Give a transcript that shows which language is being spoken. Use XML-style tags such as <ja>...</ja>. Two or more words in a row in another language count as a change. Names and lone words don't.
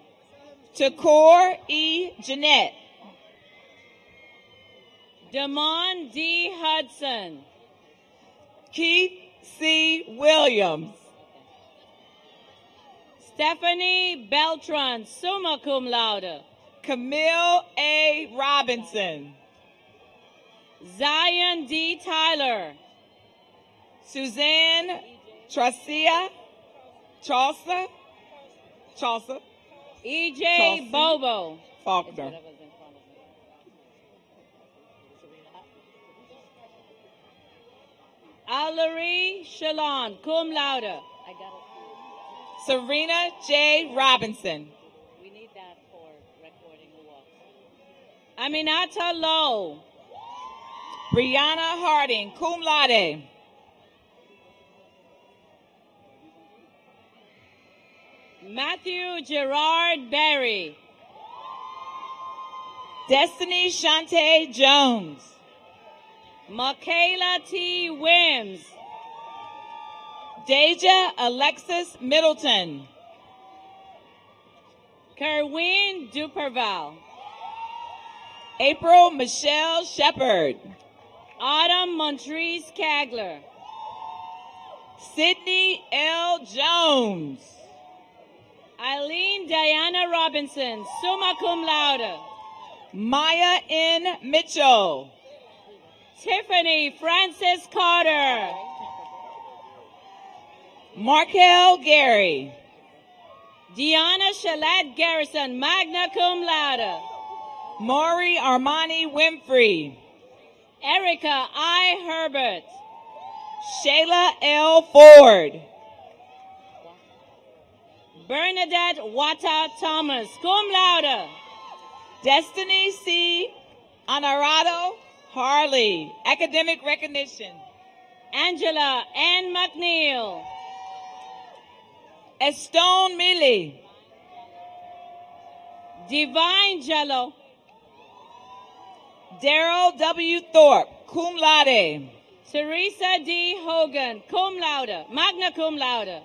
<en>Takor E. Jeanette. Damon D. Hudson. Keith C. Williams. Stephanie Beltran,</en> <la>summa cum laude.</la> <en>Camille A. Robinson. Zion D. Tyler. Suzanne Chaucer. E.J. Chelsea. Bobo. Faulkner. Allery Shalon,</en> <la>cum laude.</la> <en>Serena J. Robinson. We need that for recording who walks. Aminata Lowe. Brianna Harding,</en> <la>cum laude.</la> <en>Matthew Gerard Berry. Destiny Shante Jones. Michaela T. Wims. Deja Alexis Middleton. Kerwin Duperval. April Michelle Shepard. Autumn Montrese Kagler. Sydney L. Jones. Eileen Diana Robinson,</en> <la>summa cum laude.</la> <en>Maya N. Mitchell. Tiffany Francis Carter. Markel Gary. Deanna Shalette Garrison,</en> <la>magna cum laude.</la> <en>Maury Armani Winfrey. Erica I. Herbert. Shayla L. Ford. Bernadette Wata Thomas,</en> <la>cum laude.</la> <en>Destiny C. Honorado Harley, academic recognition. Angela N. McNeil. Estone Millie. Divine Jello. Daryl W. Thorpe,</en> <la>cum laude.</la> <en>Teresa D.</en> <la>Hogan, cum laude, magna cum laude.</la>